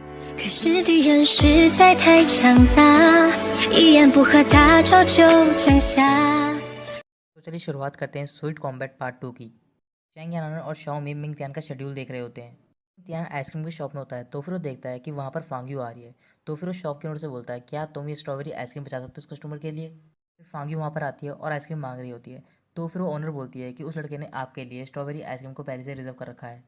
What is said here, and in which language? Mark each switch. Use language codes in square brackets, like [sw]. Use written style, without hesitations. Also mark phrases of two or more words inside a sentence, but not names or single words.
[zh] 可是敌人实在太强大，一言不合大招就降下。 [hi] तो चलिए शुरुआत करते हैं स्वीट कॉम्बैट पार्ट 2 की। चैंग यानान और शाओमी मिंग तियान का शेड्यूल देख रहे होते हैं। मिंग तियान आइसक्रीम की शॉप में होता है तो फिर वो देखता है कि वहाँ पर फांग्यू आ रही है। तो फिर वो शॉप के ओनर से बोलता है, क्या तुम ये [en] strawberry ice cream [hi] बचा सकते हो उस कस्टमर के लिए। फिर फांग्यू वहाँ पर आती है और आइसक्रीम मांग रही होती है। तो फिर वो ओनर बोलती है कि उस लड़के ने आपके लिए [en] strawberry ice cream [hi] को पहले से रिजर्व कर रखा है।